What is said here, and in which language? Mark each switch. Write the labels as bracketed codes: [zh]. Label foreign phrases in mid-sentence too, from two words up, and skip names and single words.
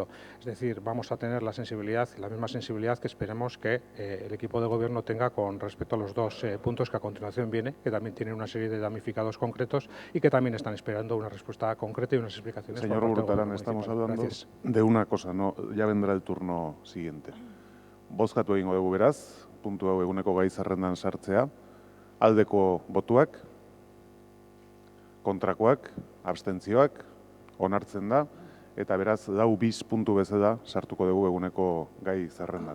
[es] Es decir, vamos a tener la misma sensibilidad que esperemos que el equipo de gobierno tenga con respecto a los dos puntos que a continuación viene, que también tienen una serie de damnificados concretos y que también están esperando una respuesta concreta y unas explicaciones. Señor Urtaran, estamos hablando de una cosa, no, ya vendrá el turno siguiente. [eu] Bozkatu egingo dugu beraz, puntu hau eguneko gai zerrendan sartzea, aldeko botuak, kontrakoak, abstentzioak, onartzen da, eta beraz, 4 bis puntu bezala sartuko dugu eguneko gai zerrendan.